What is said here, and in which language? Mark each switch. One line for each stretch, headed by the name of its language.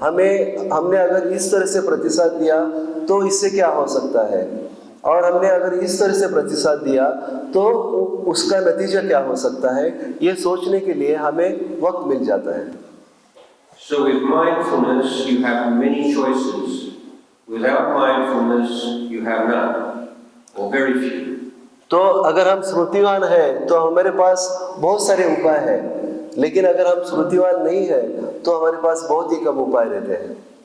Hindi: हमने अगर इस तरह से प्रतिसाद दिया तो इससे क्या हो सकता है, और हमने अगर इस तरह से प्रतिसाद दिया तो उसका नतीजा क्या हो सकता है, ये सोचने के लिए हमें वक्त मिल जाता है।
English: So with mindfulness you have many choices. Without mindfulness you have none, or very few.
Hindi: तो अगर हम स्मृतिवान हैं तो हमारे पास बहुत सारे उपाय हैं, लेकिन अगर हम स्मृतिवान नहीं हैं तो हमारे पास बहुत ही कम उपाय रहते हैं।